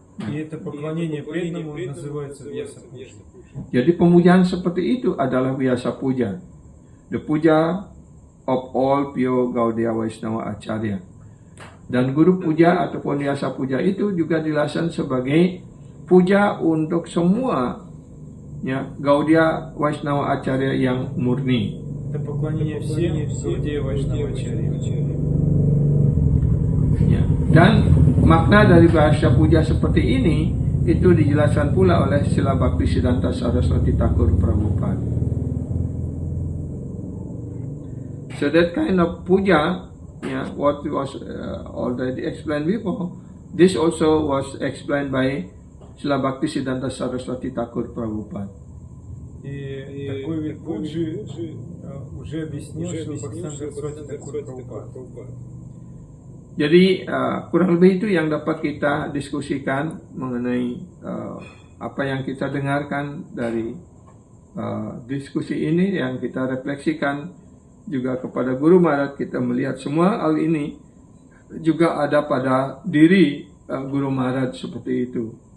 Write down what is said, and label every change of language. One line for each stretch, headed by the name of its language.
Russian: И это поклонение преданному называется Vyasa Puja.
Indonesian: Jadi pemujaan seperti itu adalah Vyasa Puja.
English: The puja of all pure Gaudiya Vaishnava Acharya.
Indonesian: Dan guru puja ataupun Vyasa Puja itu juga dijelaskan sebagai puja untuk semua, ya, Gaudiya Vaishnava Acharya yang murni.
Russian: Это поклонение всем Gaudiya Vaishnava Acharya.
Indonesian: Ya. Dan makna dari bahasa puja seperti ini itu dijelaskan pula oleh Srila Bhaktisiddhanta Saraswati Thakur Prabhupada.
English: So that kind of puja, what was already explained before, This also was explained by Srila Bhaktisiddhanta Saraswati Thakur Prabhupada.
Russian: И такой вид пуджи уже объяснил Шрила Бхактисиданта Сарасвати Тхакур Прабхупада.
Indonesian: Jadi kurang lebih itu yang dapat kita diskusikan mengenai apa yang kita dengarkan dari diskusi ini, yang kita refleksikan juga kepada Guru Maharaj. Kita melihat semua hal ini juga ada pada diri Guru Maharaj seperti itu.